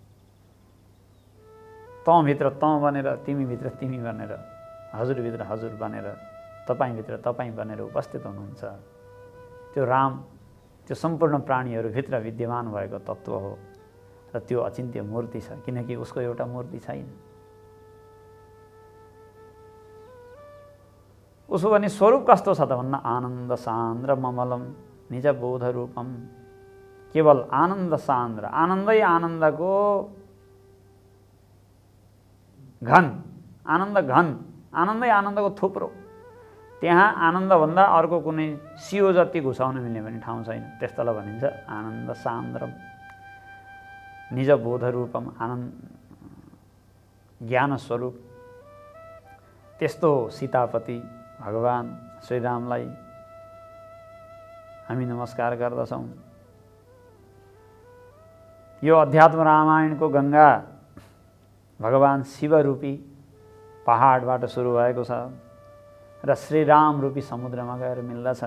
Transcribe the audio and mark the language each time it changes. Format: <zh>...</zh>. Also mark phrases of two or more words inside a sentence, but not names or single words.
<ne>तँभित्र तँ बनेर, तिमीभित्र तिमी बनेर, हजुरभित्र हजुर बनेर, तपाईँभित्र तपाईँ बनेर उपस्थित हुनुहुन्छ। त्यो राम त्यो सम्पूर्ण प्राणीहरूभित्र विद्यमान भएको तत्त्व हो र त्यो अचिन्त्य मूर्ति छ, किनकि उसको एउटा मूर्ति छैन। उसो भने स्वरूप कस्तो छ त भन्न</ne> <sa>आनन्द सान्द्र ममलम निज बोध रूपम।</sa> <ne>केवल आनन्द सान्द्र, आनन्दै आनन्दको घन, आनन्द घन, आनन्दै आनन्दको थुप्रो। त्यहाँ आनन्दभन्दा अर्को कुनै सियो जति घुसाउन मिल्ने पनि ठाउँ छैन। त्यस्तोलाई भनिन्छ</ne> <sa>आनन्द सान्द्रम निज बोध रूपम,</sa> <ne>आनन्द ज्ञान स्वरूप। त्यस्तो सीतापति भगवान श्रीरामलाई हामी नमस्कार गर्दछौँ। यो अध्यात्म रामायणको गङ्गा भगवान शिवरूपी पहाडबाट सुरु भएको छ र श्रीराम रूपी समुद्रमा गएर मिल्दछ।</ne>